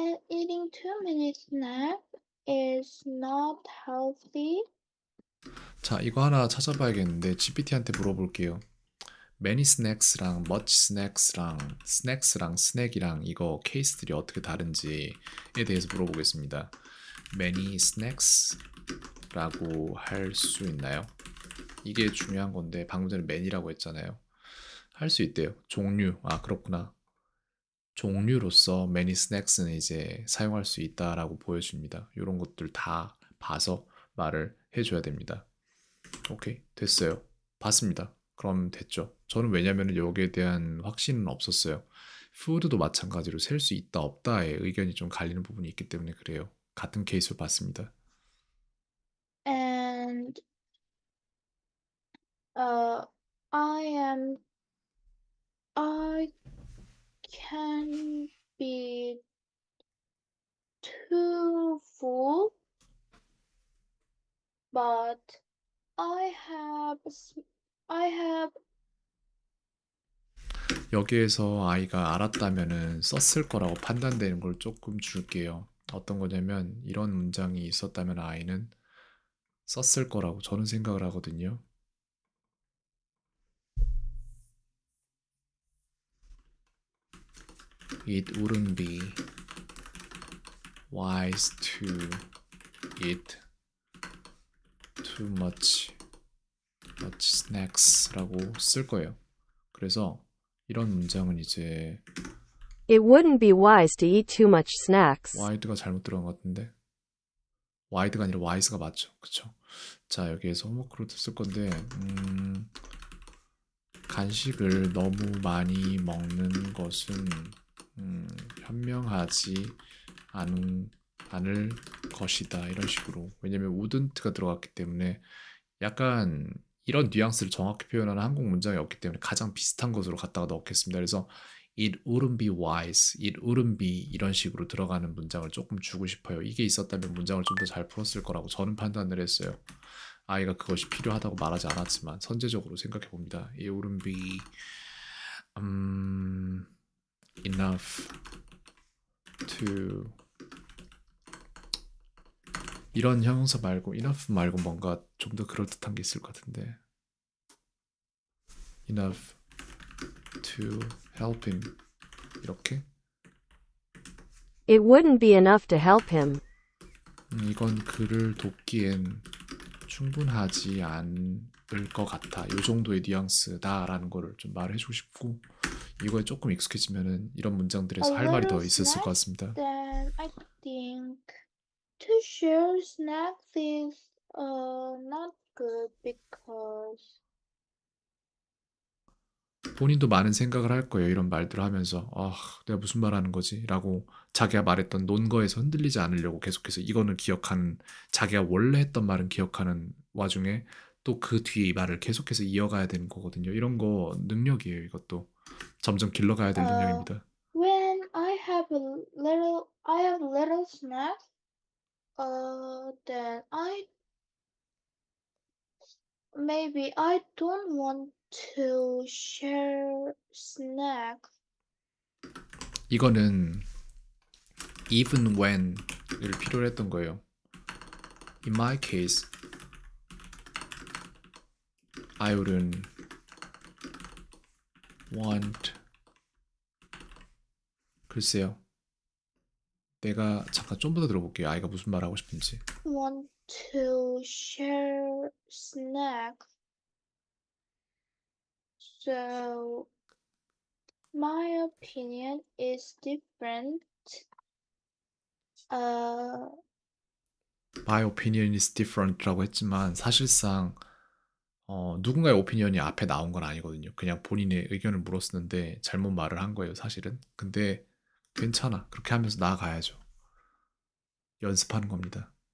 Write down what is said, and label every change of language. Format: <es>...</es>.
<en>eating too many snacks is not healthy.</en> <ko>자, 이거 하나 찾아봐야겠는데 GPT한테 물어볼게요. many snacks랑 much snacks랑 snacks랑 snack이랑 이거 케이스들이 어떻게 다른지에 대해서 물어보겠습니다. many snacks라고 할 수 있나요? 이게 중요한 건데 방금 전에 many라고 했잖아요. 할 수 있대요. 종류. 아, 그렇구나. 종류로서 many snacks는 이제 사용할 수 있다라고 보여줍니다. 이런 것들 다 봐서 말을 해줘야 됩니다. 오케이, 됐어요. 봤습니다. 그럼 됐죠. 저는 왜냐면 여기에 대한 확신은 없었어요. 푸드도 마찬가지로 셀 수 있다 없다의 의견이 좀 갈리는 부분이 있기 때문에 그래요. 같은 케이스로 봤습니다.</ko> <en>And uh, I am I can be too full, but I have I have</en> <ko>여기에서 아이가 알았다면은 썼을 거라고 판단되는 걸 조금 줄게요. 어떤 거냐면 이런 문장이 있었다면 아이는 썼을 거라고 저는 생각을 하거든요.</ko> <en>It wouldn't be wise to eat too much snacks</en> <ko>라고 쓸 거예요. 그래서 이런 문장은 이제</ko> <en>It wouldn't be wise to eat too much snacks.</en> <ko>wide가 잘못 들어간 것 같은데 wide가 아니라 wise가 맞죠. 그쵸? 자, 여기에서 호모크로 쓸 건데 간식을 너무 많이 먹는 것은 현명하지 않은, 않을 것이다. 이런 식으로. 왜냐면 wouldn't가 들어갔기 때문에 약간 이런 뉘앙스를 정확히 표현하는 한국 문장이 없기 때문에 가장 비슷한 것으로 갖다가 넣겠습니다. 그래서</ko> <en>it wouldn't be wise, it wouldn't be</en> <ko>이런 식으로 들어가는 문장을 조금 주고 싶어요. 이게 있었다면 문장을 좀 더 잘 풀었을 거라고 저는 판단을 했어요. 아이가 그것이 필요하다고 말하지 않았지만 선제적으로 생각해 봅니다.</ko> <en>It wouldn't be um, enough to</en> <ko>이런 형용사 말고 enough 말고 뭔가 좀 더 그럴듯한 게 있을 것 같은데</ko> <en>enough to help him</en> <ko>이렇게</ko> <en>It wouldn't be enough to help him.</en> <ko>이건 글을 돕기엔 충분하지 않을 것 같아. 이 정도의 뉘앙스다라는 거를 좀 말해주고 싶고 이거에 조금 익숙해지면은 이런</ko> <en>A</en> <ko>문장들에서 할 말이 더</ko> <en>little</en> <ko>있었을 것 같습니다.</ko> <en>then I think to share snacks is not good because</en> <ko>본인도 많은 생각을 할 거예요. 이런 말들을 하면서 아, 내가 무슨 말 하는 거지? 라고 자기가 말했던 논거에서 흔들리지 않으려고 계속해서 이거는 기억하는 자기가 원래 했던 말은 기억하는 와중에 또 그 뒤에 이 말을 계속해서 이어가야 되는 거거든요. 이런 거 능력이에요. 이것도 점점 길러가야 될 uh 능력입니다.</ko> <en>when I have little snacks, then maybe I don't want to share snacks.</en> <ko>이거는 even when을 필요로 했던 거예요.</ko> <en>In my case, I wouldn't want.</en> <ko>글쎄요. 내가 잠깐 좀 더 들어볼게요. 아이가 무슨 말 하고 싶은지.</ko> <en>Want to share snacks. So my opinion is different. My opinion is different</en> <ko>라고 했지만 사실상 누군가의 오피니언이 앞에 나온 건 아니거든요. 그냥 본인의 의견을 물었었는데 잘못 말을 한 거예요, 사실은. 근데 괜찮아. 그렇게 하면서 나아가야죠. 연습하는 겁니다.</ko>